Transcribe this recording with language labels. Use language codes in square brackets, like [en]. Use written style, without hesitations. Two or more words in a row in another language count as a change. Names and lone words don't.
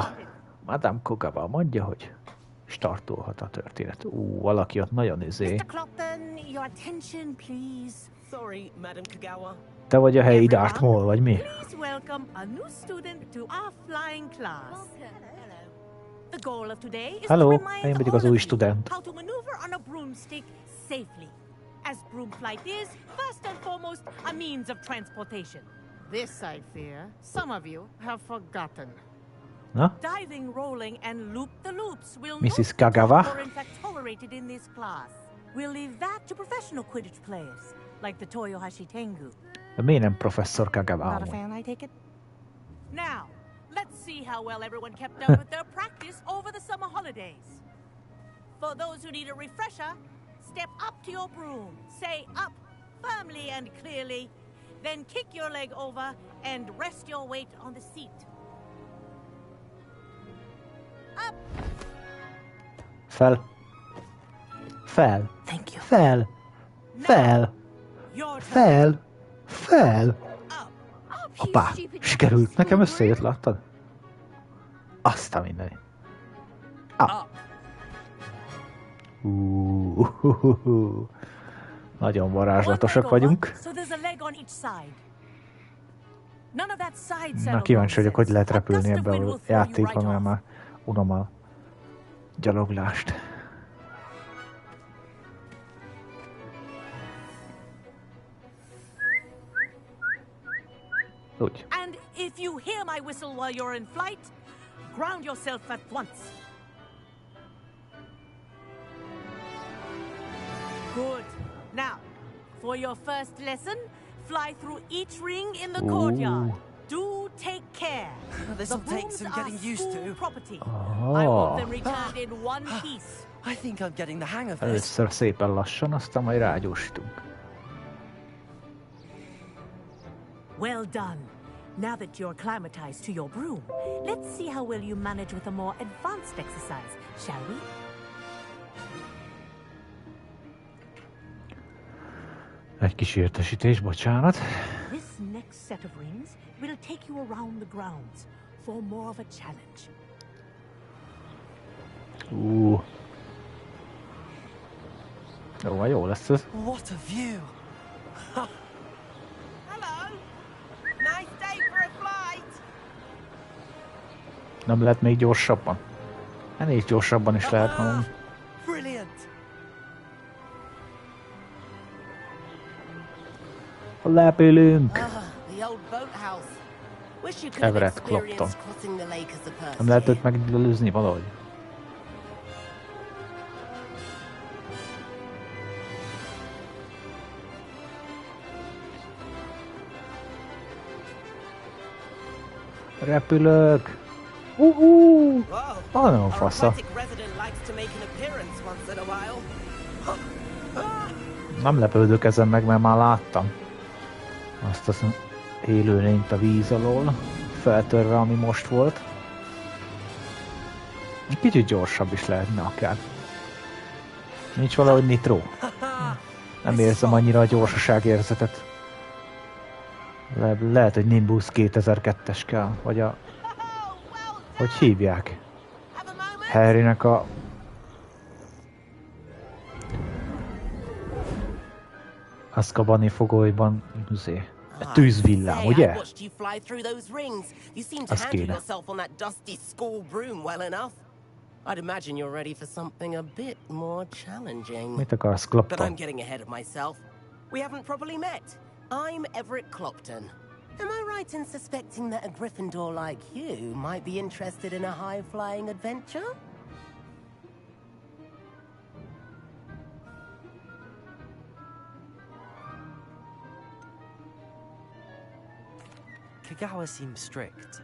[hu] Madame Kogava mondja, hogy startolhat a történet. Valaki ott nagyon Te vagy a helyi Darth Maul, vagy mi? Hello, én vagyok az új student. [en] As broom flight is, first and foremost, a means of transportation. This, I fear, some of you have forgotten. [hu] Na? [en] Diving, rolling, and loop-the-loops will Mrs. Kagawa? or in fact tolerated in this class. We'll leave that to professional Quidditch players, like the Toyohashi Tengu. [hu] De miért nem professzor Kagawa? [en] Not a fan, I take it? Now, let's see how well everyone kept up with their practice over the summer holidays. For those who need a refresher, step up to your broom, say up firmly and clearly, then kick your leg over and rest your weight on the seat. Up! [hu] Fel. Fel. [en] Thank you. [hu] Fel. Fel. Fel. Fel. Apá, sikerült. Nekem összejött, láttad? Azt a mindenit. Nagyon varázslatosak vagyunk. Na, kíváncsi vagyok, hogy lehet repülni ebbe a játékban, mert már unom a gyaloglást. Úgy. [en] And if you hear my whistle while you're in flight, ground yourself at once. Good. Now, for your first lesson, fly through each ring in the courtyard. Do take care. This'll take some getting used to. Property. I want them returned in one piece. I think I'm getting the hang of this. [hu] Először szépen lassan, aztán majd rágyorsítunk. [en] Well done. Now that you're acclimatized to your broom, let's see how well you manage with a more advanced exercise, shall we? [hu] Egy kis értesítés, bocsánat. [en] This next set of rings will take you around the grounds for more of a challenge. [hu] Jó lesz ez. [en] What a view! Hello. Nice day for a flight. [hu] Nem lehet még gyorsabban? Ennél gyorsabban is lehet mondani. [en] Brilliant. [hu] Lepülünk! [en] The old boathouse. Wish you could have Everett Clopton. experienced crossing the lake as a person. [hu] Nem lehet őt megelőzni valahogy? Repülök! [en] Wow. [hu] Nagyon [en] Our [hu] fasza. [en] aquatic resident likes to make an appearance once in a while. [hu] Nem lepődök ezen meg, mert már láttam. Azt az élőlényt a víz alól, feltörve, ami most volt. Egy kicsit gyorsabb is lehetne akár. Nincs valahogy nitro. Nem érzem annyira a gyorsaságérzetet. Lehet, hogy Nimbus 2002-es kell, vagy a... Hogy hívják? [en] Have a moment. [hu] Harrynek a... Azkabani fogolyban... Tűzvillám, [en] Say, I [hu] ugye? [en] watched you fly through those rings. You seem to [hu] Az [en] handle [hu] kéne. [en] yourself on that dusty school broom well enough. I'd imagine you're ready for something a bit more challenging. [hu] Mit akarsz, [en] But I'm [hu] Clopton? [en] getting ahead of myself. We haven't properly met. I'm Everett Clopton. Am I right in suspecting that a Gryffindor like you might be interested in a high-flying adventure? Kagawa seems strict.